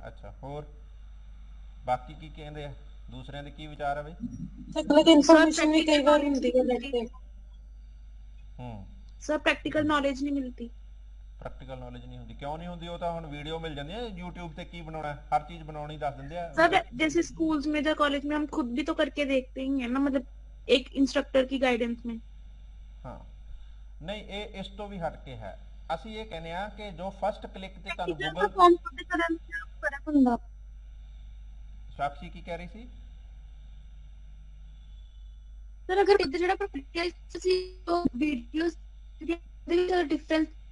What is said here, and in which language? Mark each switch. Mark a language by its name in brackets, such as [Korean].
[Punjabi] ਅੱਛਾ, ਹੋਰ ਬਾਕੀ ਕੀ ਕਹਿੰਦੇ ਆ, ਦੂਸਰਿਆਂ ਦੇ ਕੀ ਵਿਚਾਰ ਆ ਬਈ? ਗਲਤ ਇਨਫੋਰਮੇਸ਼ਨ ਵੀ ਕਈ ਵਾਰ ਹੁੰਦੀ ਹੈ ਨੈਟ ਤੇ। ਸਰ ਪ੍ਰੈਕਟੀਕਲ ਨੌਲੇਜ ਨਹੀਂ ਮਿਲਦੀ। ਪ੍ਰੈਕਟੀਕਲ ਨੌਲੇਜ ਨਹੀਂ ਹੁੰਦੀ, ਕਿਉਂ ਨਹੀਂ ਹੁੰਦੀ? ਉਹ ਤਾਂ ਹੁਣ ਵੀਡੀਓ ਮਿਲ ਜਾਂਦੀ ਹੈ YouTube ਤੇ, ਕੀ ਬਣਾਉਣਾ ਹਰ ਚੀਜ਼ ਬਣਾਉਣੀ ਦੱਸ ਦਿੰਦੇ ਆ। [Hindi] सर जैसे स्कूल्स में या कॉलेज में हम खुद भी तो करके देखते ही हैं ना, मतलब एक इंस्ट्रक्टर की गाइडेंस में। [Punjabi] ਹਾਂ, ਨਹੀਂ ਇਹ ਇਸ ਤੋਂ ਵੀ ਹਟ ਕੇ ਹੈ। ਅਸੀਂ ਇਹ ਕਹਿੰਦੇ ਆ ਕਿ ਜੋ ਫਸਟ ਕਲਿੱਕ ਤੇ ਤੁਹਾਨੂੰ ਗੂਗਲ ਫਾਰਮ ਦੇ ਕਰਨ ਨਾਲ ਫਰਕ ਹੁੰਦਾ। ਸਾਕਸ਼ੀ ਕੀ ਕਹਿ ਰਹੀ ਸੀ? ਸਰ ਅਗਰ ਉਹਦੇ ਜਿਹੜਾ ਪ੍ਰੈਕਟੀਕਲ ਸੀ ਉਹ ਵੀਡੀਓਸ ਦੇ ਵਿੱਚ ਡਿਫਰੈਂਸ